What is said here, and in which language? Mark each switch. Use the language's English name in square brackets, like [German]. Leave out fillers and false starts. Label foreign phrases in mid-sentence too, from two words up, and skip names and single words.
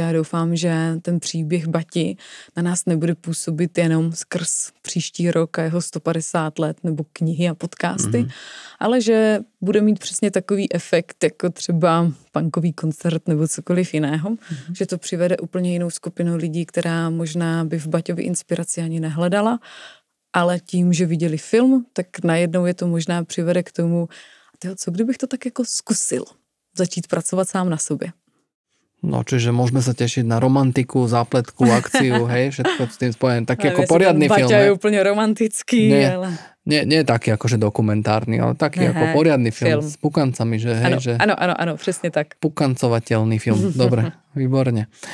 [Czech] já doufám, že ten příběh Bati na nás nebude působit jenom skrz příští rok a jeho 150 let nebo knihy a podcasty, ale že bude mít přesně takový efekt, jako třeba punkový koncert nebo cokoliv jiného, že to přivede úplně jinou skupinu lidí, která možná by v Baťovi inspiraci ani nehledala, ale tím, že viděli film, tak najednou je to možná přivede k tomu, co kdybych to tak jako zkusil začít pracovat sám na sobě. No, [Slovak] čiže môžeme sa tešiť na romantiku, zápletku, akciu, hej, všetko s tým spojené. Taký ako poriadny film. Baťa je úplne romantický, ale... Nie taký akože dokumentárny, ale taký ako poriadny film s pukancami, že hej, že... Áno, presne tak. Pukancovateľný film. Dobre, výborne.